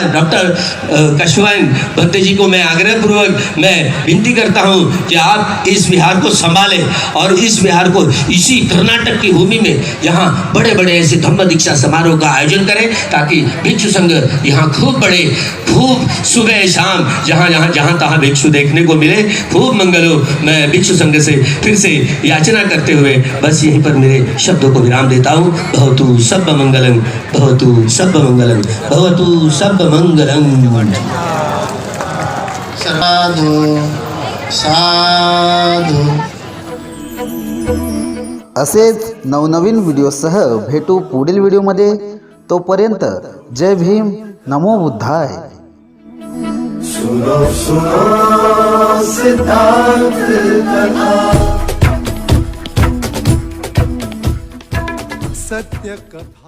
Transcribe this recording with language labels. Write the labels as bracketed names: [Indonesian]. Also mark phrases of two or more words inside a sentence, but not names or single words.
[Hindi] डॉक्टर कशवान भंते जी को मैं आग्रहपूर्वक मैं विनती करता हूं कि आप इस विहार को संभालें और इस विहार को इसी कर्नाटक की भूमि में यहाँ बड़े बड़े ऐसे धम्म दीक्षा समारोह का आयोजन करें, ताकि भिक्षु संघ यहाँ खूब बड़े, खूब सुबह शाम जहाँ तहाँ भिक्षु देखने को मिले, खूब मंगल हो। मैं भिक्षु संघ से फिर से याचना करते हुए बस यहीं पर मेरे शब्दों को विराम देता हूँ। [Pali] भवतु सब मंगलम, भवतु सब मंगलम, भवतु सब मंगलम। साधु साधु। [Marathi] असेच नवनवीन व्हिडिओसह भेटू पुढील व्हिडिओमध्ये। तोपर्यंत जय भीम, [Sanskrit] नमो बुद्धाय। [Hindi] सुनो सुनो सिद्धांत कथा। सत्य कथा।